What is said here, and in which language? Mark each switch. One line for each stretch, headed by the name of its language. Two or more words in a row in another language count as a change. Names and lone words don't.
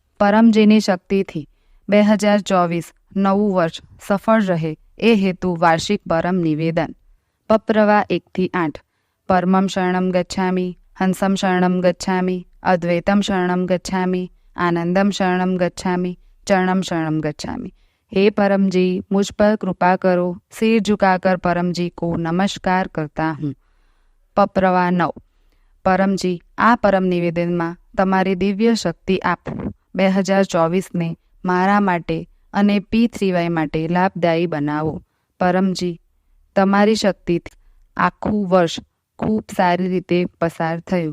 Gujarati: પરમજીની શક્તિથી 2024 નવું વર્ષ સફળ રહે એ હેતુ વાર્ષિક પરમ નિવેદન. પપ્રવા 1-8.
Pali: પરમં શરણં ગચ્છામિ, હંસં શરણં ગચ્છામિ, અદ્વૈતમ શરણં ગચ્છામિ, આનંદમ શરણં ગચ્છામિ, ચરણમ शरणम गच्छामि.
Hindi: हे परम जी, मुझ पर कृपा करो. सिर झुकाकर परम जी को नमस्कार करता हूँ.
Gujarati: પપ્રવા 9. પરમજી, આ પરમ નિવેદનમાં તમારી દિવ્ય શક્તિ આપો. 2024ને મારા માટે અને P3Y માટે લાભદાયી બનાવો. પરમજી, તમારી શક્તિથી આખું વર્ષ ખૂબ સારી રીતે પસાર થયું.